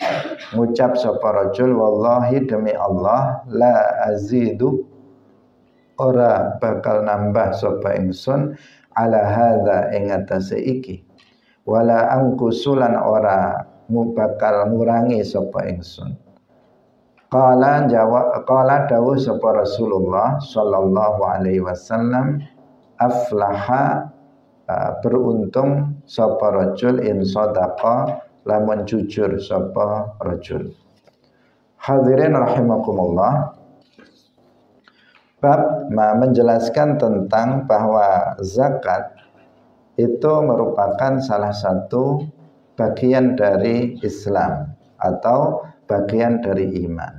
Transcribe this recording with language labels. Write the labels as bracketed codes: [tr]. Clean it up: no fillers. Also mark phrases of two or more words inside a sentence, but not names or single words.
[jv] ngucap sapa rajul wallahi demi Allah [ar] la azidu [jv] ora bakal nambah sapa ingsun [ar] ala hadza [jv] ing atase iki, [ar] wala angkusulan [jv] ora bakal ngurangi sapa ingsun. Qala dawuh sapa Rasulullah [ar] sallallahu alaihi wasallam, [jv] aflaha beruntung sapa rajul [ar] in sadaqa [jv] lamun jujur sapa rajul. [ar] Hadirin rahimakumullah, [id] bab menjelaskan tentang bahwa zakat itu merupakan salah satu bagian dari Islam atau bagian dari iman.